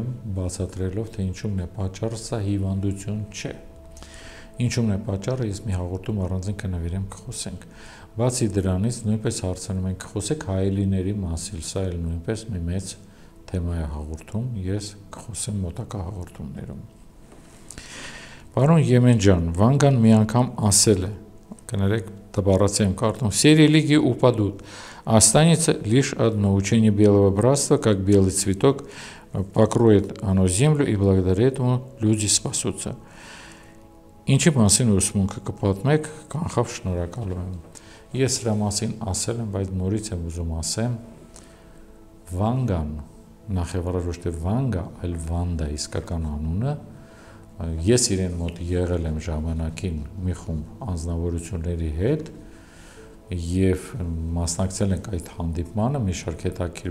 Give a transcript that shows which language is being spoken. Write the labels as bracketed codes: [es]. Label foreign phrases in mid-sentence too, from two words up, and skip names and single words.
[hy] բացատրելով, թե ինչումն է պատճառը, սա հիվանդություն չէ։ Ինչումն է պատճառը, ես մի հաղորդում առանձին կնվիրեմ, կխոսենք։ Բացի դրանից, նույնպես հարցնում ենք, կխոսեք հայելիների մասին, սա էլ նույնպես մի մեծ թեմա է հաղորդում, ես կխոսեմ մոտակա հաղորդումներում։ Պարոն Եմենջան, Վանգան մի անգամ ասել է, կներեք, добавляться им карту. [ru] Все религии упадут. Останется лишь одно учение белого братства, как белый цветок покроет оно землю, и благодаря этому люди спасутся. [hy] Ինչի մասին ուսմունքը կպատմեք, կանխավ շնորհակալում եմ։ Ես դրա մասին ասել եմ, բայց նորից եմ ուզում ասեմ, Վանգան, նախևառաջ ոչ թե Վանգա, այլ Վանդա իսկական անունը, ես իրեն մոտ եղել եմ ժամանակին մի խումբ անձնավորությունների հետ եւ մասնակցել ենք այդ հանդիպմանը, մի շարք հետաքրքիր